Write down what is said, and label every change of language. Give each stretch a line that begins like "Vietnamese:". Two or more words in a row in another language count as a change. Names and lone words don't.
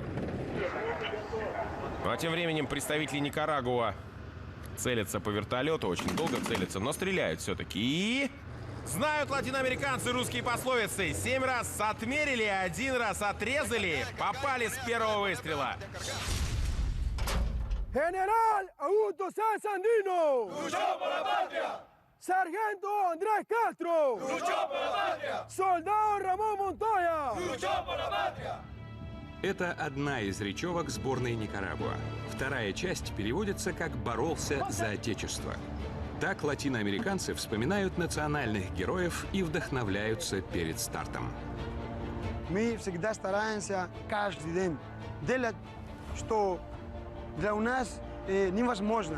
Russian: Ну а тем временем представители Никарагуа целятся по вертолету, очень долго целятся, но стреляют все-таки. И знают латиноамериканцы русские пословицы. 7 раз отмерили, 1 раз отрезали, попали с первого выстрела.
Spanish: General Augusto Sáenz Sandino. Luchó por la patria. Sargento Andrés Castro. Luchó por la patria. Soldado Ramón Montoya. Luchó por la patria.
Russian: Это одна из речевок сборной Никарагуа. Вторая часть переводится как «боролся за Отечество». Так латиноамериканцы вспоминают национальных героев и вдохновляются перед стартом. Мы всегда стараемся каждый день делать, что для нас невозможно.